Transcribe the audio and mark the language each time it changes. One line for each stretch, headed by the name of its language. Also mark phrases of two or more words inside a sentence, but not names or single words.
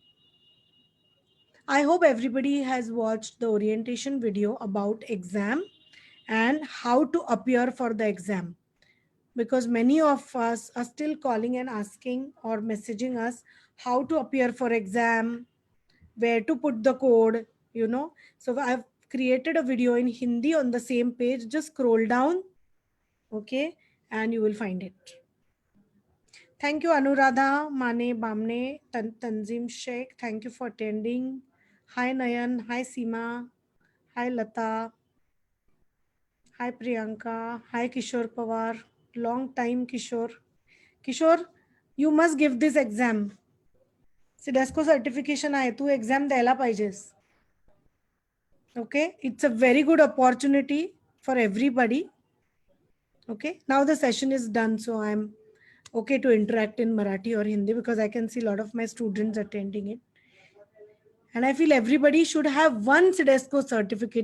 English: I hope everybody has watched the orientation video about exam and how to appear for the exam, because many of us are still calling and asking or messaging us how to appear for exam, where to put the code. So I've created a video in Hindi on the same page. Just scroll down, okay, and you will find it. Thank you, Anuradha, Mane, Bamne, Tanzim Sheikh. Thank you for attending. Hi Nayan, hi Seema, hi Lata, hi Priyanka, hi Kishore Pawar. Long time, Kishore. Kishore, you must give this exam.
Marathi: सिडेस्को सर्टिफिकेशन आहे, तू एक्झाम द्यायला पाहिजेस.
English: Okay, it's a very good opportunity for everybody. Okay, now the session is done, so I'm okay to interact in Marathi or Hindi because I can see a lot of my students attending it. And I feel everybody should have one Sidesco certificate.